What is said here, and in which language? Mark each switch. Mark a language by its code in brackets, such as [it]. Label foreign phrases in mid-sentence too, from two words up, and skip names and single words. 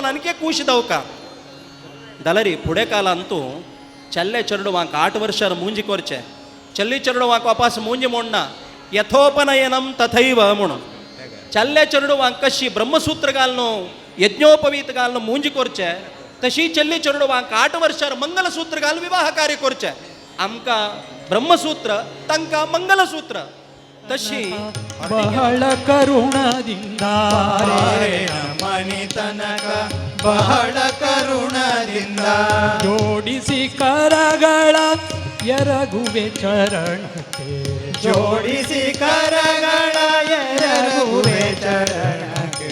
[kok] आनीक खूश जावका जाल्यार फुडें कालांत तूं चल्ले चेडवांक 8 वर्षार मुंजी करचे चल्ली चेडवांक वापस मुंजी म्हणना [sa] यथोपनयनम तथैव [kok] म्हणून चल्ले चेडवांक कशी ब्रह्मसूत्र घालून यज्ञोपवीत घालून मुंजी करचे तशी चल्ली चेडवांक 8 वर्षार मंगलसूत्र घालून विवाह कार्य करचे आमकां ब्रह्मसूत्र तांकां मंगलसूत्र तशी [kn] ಬಹಳ ಕರುಣದಿಂದ ಮನಿ ತನಕ ಬಹಳ ಕರುಣದಿಂದ ಜೋಡಿಸಿ ಕರಗಳ ಎರಗುವೆ ಚರಣಕ್ಕೆ ಜೋಡಿಸಿ ಕರಗಳ ಎರಗುವೆ ಚರಣಕ್ಕೆ